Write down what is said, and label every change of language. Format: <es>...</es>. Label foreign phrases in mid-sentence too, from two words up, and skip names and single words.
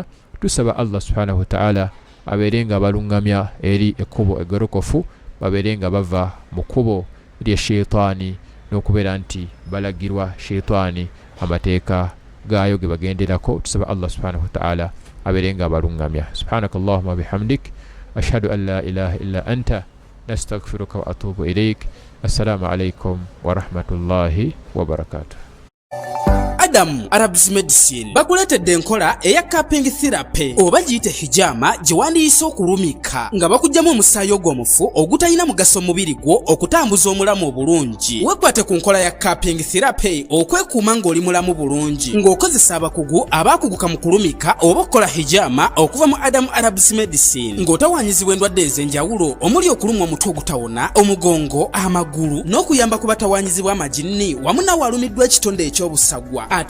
<lg>Tusaba Allah</lg> <ar>سبحانه وتعالى</ar> <lg>abeere nga abalungamya eri ekkubo eggolokofu, babeere nga bava mu kkubo lya sheitaani n'okubeera nti balagirwa sheitaani amateeka gaayo ge bagenderako. Tusaba Allah</lg> <ar>سبحانه وتعالى</ar> <lg>abeere nga abalungamya.</lg> <ar>سبحانك اللهم وبحمدك أشهد أن لا إله إلا أنت نستغفرك وأتوب إليك. السلام عليكم ورحمة الله وبركاته.</ar> <lg>Arabs Medicine bakuletedde enkola eya</lg> <en>cupping therapy</en> <lg>oba giyite hijama gye wandiyiise okulumika nga bakugyamu omusaayi ogw'omufu ogutalina mugaso mubiri gwo okutambuza omulamu obulungi. Wekwate ku nkola ya</lg> <en>cupping therapy</en> <lg>okwekuuma ng'oli mulamu bulungi ng'okozesa abakugu abaakuguka mu kulumika oba okukola hijama okuva mu Arabs Medicine ng'otawaanyizibwa endwadde ez'enjawulo omuli okulumwa omutwe ogutawona, omugongo, amagulu n'okuyamba ku batawaanyizibwa amajinni wamu n'awalumiddwa ekitonde eky'obusagwa.</lg>